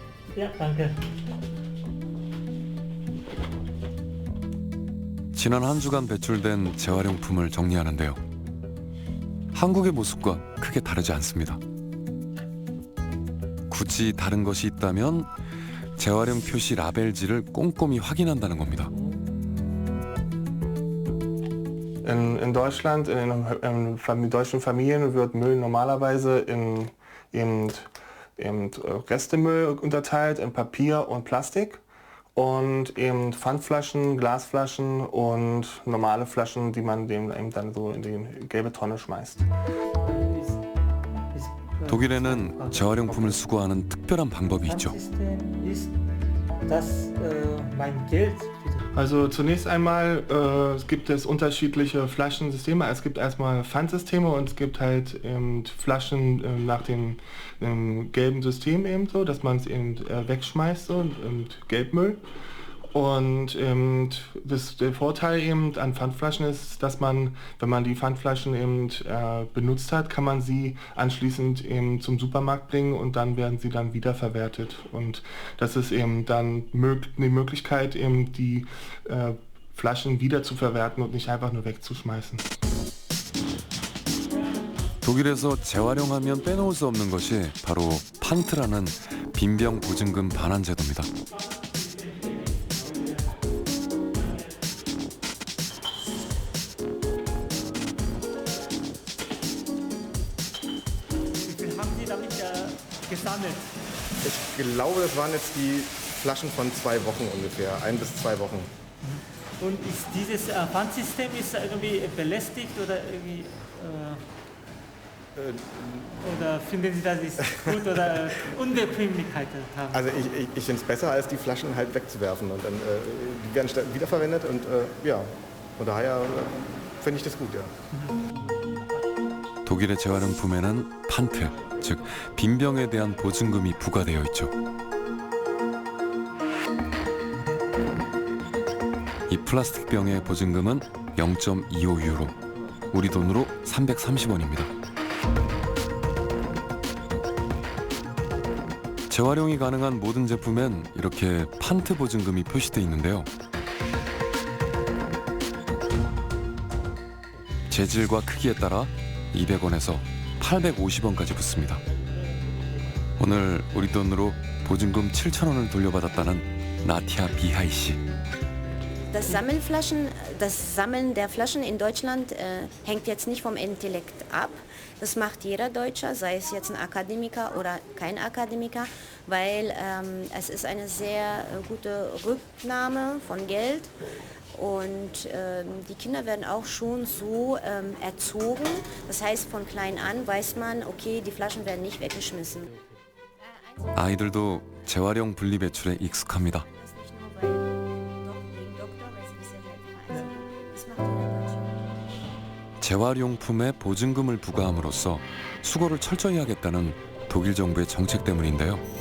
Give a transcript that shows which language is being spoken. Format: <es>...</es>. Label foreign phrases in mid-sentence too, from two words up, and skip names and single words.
<ko>지난 한 주간 배출된 재활용품을 정리하는데요. 한국의 모습과 크게 다르지 않습니다. 굳이 다른 것이 있다면 재활용 표시 라벨지를 꼼꼼히 확인한다는 겁니다.</ko> <de>In Deutschland, in deutschen Familien wird Müll normalerweise in Restemüll unterteilt, in Papier und Plastik. Und eben Pfandflaschen, Glasflaschen und normale Flaschen, die man eben dann so in die gelbe Tonne schmeißt.</de> <ko>독일에는 재활용품을 수거하는 특별한 방법이 있죠.</ko> <de>Also zunächst einmal gibt es unterschiedliche Flaschensysteme. Es gibt erstmal Pfandsysteme und es gibt halt Flaschen nach dem gelben System eben so, dass man es eben wegschmeißt so, und Gelbmüll. Und der Vorteil eben an Pfandflaschen ist, dass man, wenn man die Pfandflaschen eben benutzt hat, kann man sie anschließend eben zum Supermarkt bringen und dann werden sie dann wiederverwertet. Und das ist eben dann die Möglichkeit, eben die Flaschen wieder zu verwerten und nicht einfach nur wegzuschmeißen.</de> <ko>독일에서 재활용하면 빼놓을 수 없는 것이 바로 판트라는 빈병 보증금 반환 제도입니다.</ko> <de>Ich glaube, das waren jetzt die Flaschen von 2 Wochen ungefähr, 1 bis 2 Wochen. Und ist dieses Pfandsystem irgendwie belästigt oder irgendwie oder finden Sie, dass es gut oder Unbequemlichkeit haben? Also ich finde es besser, als die Flaschen halt wegzuwerfen und dann die werden wiederverwendet und ja, von daher finde ich das gut, ja.</de> <ko>독일의 재활용품에는 판트, 즉 빈병에 대한 보증금이 부과되어 있죠. 이 플라스틱 병의 보증금은 0.25유로, 우리 돈으로 330원입니다. 재활용이 가능한 모든 제품엔 이렇게 판트 보증금이 표시되어 있는데요. 재질과 크기에 따라 200원에서 850원까지 붙습니다. 오늘 우리 돈으로 보증금 7,000원을 돌려받았다는 나티아 비하이 씨.</ko> <de>Das Sammeln der Flaschen in Deutschland hängt jetzt nicht vom Intellekt ab. Das macht jeder Deutscher, sei es jetzt ein Akademiker oder kein Akademiker, weil es ist eine sehr gute Rücknahme von Geld. Und die Kinder werden auch schon so erzogen. Das heißt, von klein an weiß man, okay, die Flaschen werden nicht weggeschmissen.</de> <ko>아이들도 재활용 분리배출에 익숙합니다. 재활용품에 보증금을 부과함으로써 수거를 철저히 하겠다는 독일 정부의 정책 때문인데요.</ko>